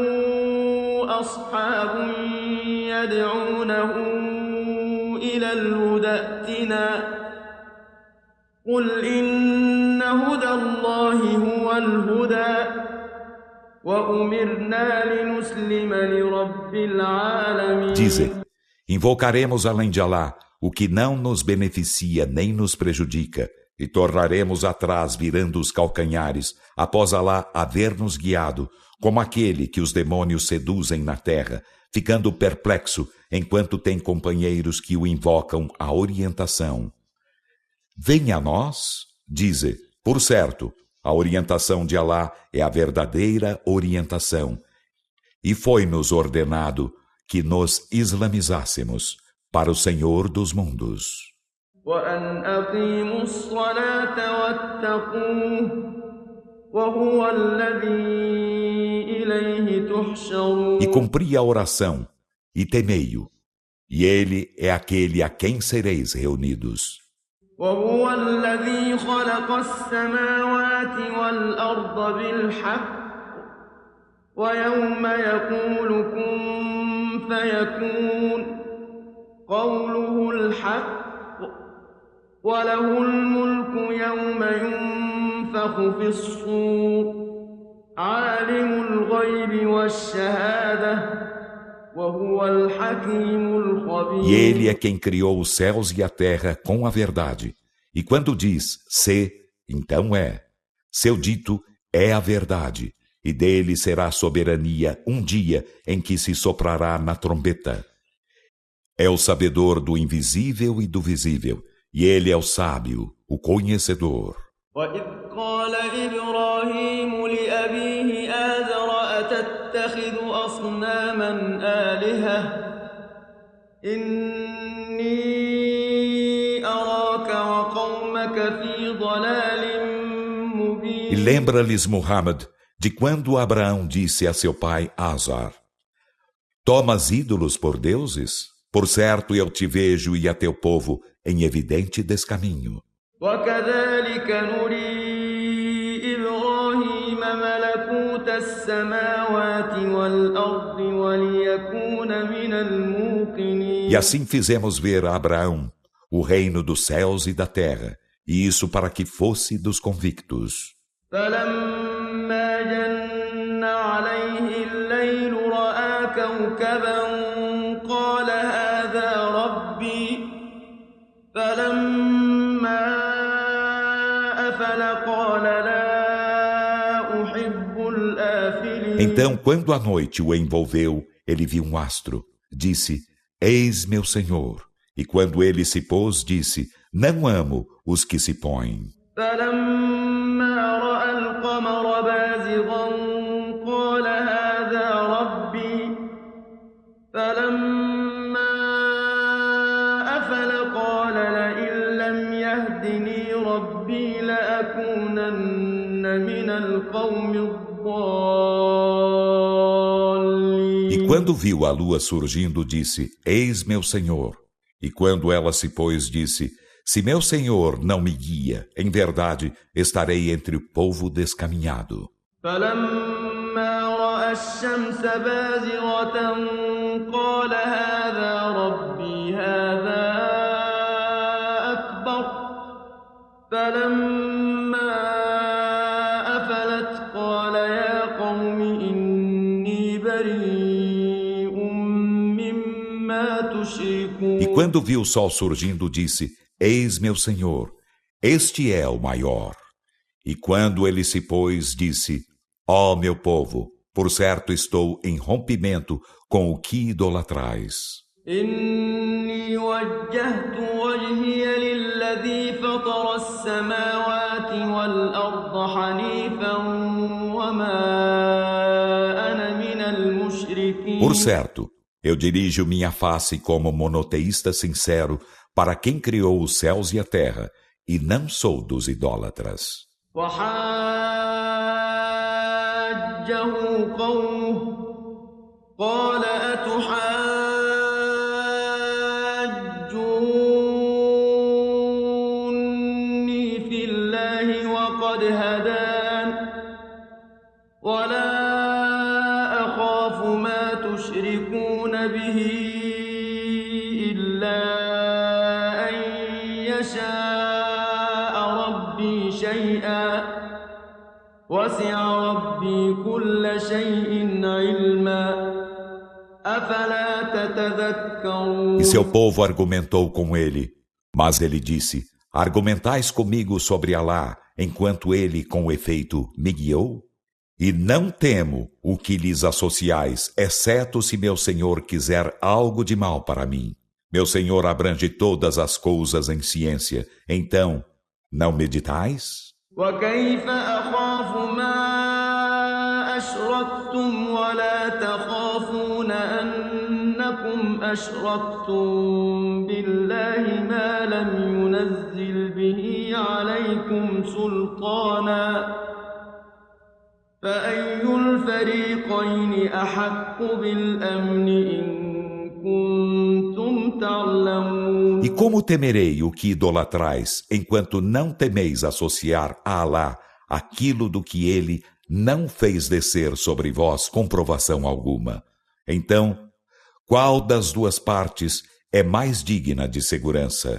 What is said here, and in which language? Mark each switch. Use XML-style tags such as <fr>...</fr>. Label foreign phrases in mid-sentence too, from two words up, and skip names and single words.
<ar>أصحاب يدعونه إلى الهدى ائتنا قل إن هدى الله هو الهدى وأمرنا لنسلم لرب العالمين.</ar> <pt>Dize, invocaremos além de Alá o que não nos beneficia nem nos prejudica, e tornaremos atrás virando os calcanhares, após Alá haver-nos guiado, como aquele que os demônios seduzem na terra, ficando perplexo enquanto tem companheiros que o invocam à orientação. Venha a nós, dize, por certo, a orientação de Alá é a verdadeira orientação, e foi-nos ordenado que nos islamizássemos para o Senhor dos mundos.</pt> <ar>وأن أقيموا الصلاة واتقوه وهو الذي إليه تحشرون.</ar> <pt>E cumpri a oração, e temei-o, e ele é aquele a quem sereis reunidos.</pt> <ar>وهو الذي خلق السماوات والأرض بالحق ويوم يقول كن فيكون قوله الحق وله الملك يوم ينفخ في الصور عالم الغيب والشهادة وهو الحكيم الخبير.</ar> <pt>E ele é quem criou os céus e a terra com a verdade. E quando diz se, então é. Seu dito é a verdade. E dele será a soberania um dia em que se soprará na trombeta. É o sabedor do invisível e do visível. E ele é o sábio, o conhecedor.</pt> <ar>وَإِذْ قَالَ إِبْرَاهِيمُ لِأَبِيهِ آزَرَ أَتَتَّخِذُ أَصْنَامًا آلِهَةً إِنِّي أَرَاكَ وَقَوْمَكَ فِي ضَلَالٍ مُبِينٍ.</ar> <pt>E lembra-lhes Muhammad de quando Abraão disse a seu pai Azar: Tomas ídolos por deuses? Por certo, eu te vejo e a teu povo em evidente descaminho.</pt> <ar>وكذلك نري إبراهيم ملكوت السماوات والأرض وليكون من الموقنين.</ar> <pt>E assim fizemos ver a Abraão o reino dos céus e da terra, e isso para que fosse dos convictos.</pt> <ar>فلما جن عليه الليل رأى كوكبا قال هذا ربي فلما أفل قال لا أحب الآفلين.</ar> <pt>Então, quando a noite o envolveu, ele viu um astro. Disse, eis meu Senhor. E quando ele se pôs, disse, não amo os que se põem.</pt> <ar>فلما رأى القمر بازغا قال هذا ربي فلما أفل قال لئن لم يهدني ربي لأكونن من القوم الضالين.</ar> <pt>E quando viu a lua surgindo, disse, eis meu Senhor. E quando ela se pôs, disse, se meu Senhor não me guia, em verdade estarei entre o povo descaminhado.</pt> <ar>فلما رأى الشمس بازغة قال هذا ربي هذا أكبر فلما أفلت قال يا قوم إني بريء مما تشركون.</ar> <pt>E quando viu o sol surgindo, disse, eis meu Senhor, este é o maior. E quando ele se pôs, disse, ó meu povo, por certo estou em rompimento com o que idolatrais.</pt> <ar>إني وجهت وجهي للذي فطر السماوات والأرض حنيفا وما أنا من المشركين.</ar> <pt>Por certo, eu dirijo minha face como monoteísta sincero para quem criou os céus e a terra, e não sou dos idólatras.</pt> <ar>وحاجه قومه قال أتحاجوني في الله وقد هدان ولا أخاف ما تشركون به إلا أن يشاء ربي شيئا وسع ربي كل شيء علما أفلا تتذكرون.</ar> <pt>E seu povo argumentou com ele, mas ele disse, argumentais comigo sobre Alá, enquanto ele, com efeito, me guiou? E não temo o que lhes associais, exceto se meu Senhor quiser algo de mal para mim. Meu Senhor abrange todas as coisas em ciência, então, não meditais?</pt> <ar>وكيف أخاف ما أشركتم ولا تخافون أنكم أشركتم بالله ما لم ينزل به عليكم سلطانا فأي الفريقين أحق بالأمن إن كنتم تعلمون.</ar> <pt>E como temerei o que idolatrais, enquanto não temeis associar a Alá aquilo do que ele não fez descer sobre vós comprovação alguma? Então, qual das duas partes é mais digna de segurança?</pt>